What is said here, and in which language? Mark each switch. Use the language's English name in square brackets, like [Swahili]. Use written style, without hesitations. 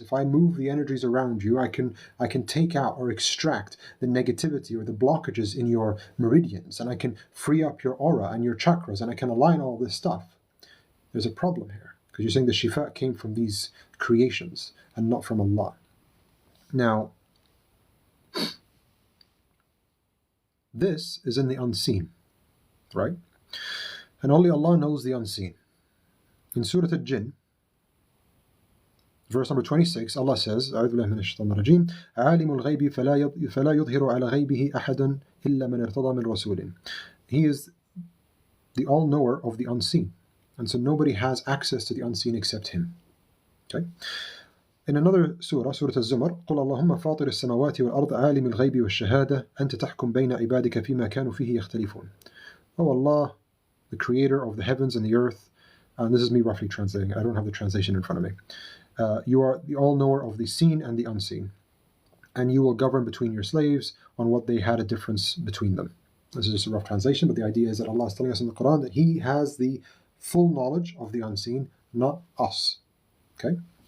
[English] If I move the energies around you, I can take out or extract the negativity or the blockages in your meridians, and I can free up your aura and your chakras, and I can align all this stuff. There's a problem here, because you're saying the shifa came from these creations and not from Allah. Now, this is in the unseen, right? And only Allah knows the unseen. In Surah Al-Jinn, verse number 26, Allah says, [Arabic] أعوذ بالله من الشيطان الرجيم عالم الغيب فلا يظهر على غيبه أحدا إلا من ارتضى من رسول. [English] He is the all-knower of the unseen. And so nobody has access to the unseen except Him. Okay? In another surah, Surah Al-Zumar, [Arabic] قُلْ اللهم فاطر السماوات والأرض عالم الغيب والشهادة أنت تحكم بين عبادك فيما كانوا فيه يختلفون. [English] Oh Allah, the creator of the heavens and the earth, and this is me roughly translating, I don't have the translation in front of me. You are the all-knower of the seen and the unseen, and you will govern between your slaves on what they had a difference between them. This is just a rough translation, but the idea is that Allah is telling us in the Quran that He has the full knowledge of the unseen, not us. Okay?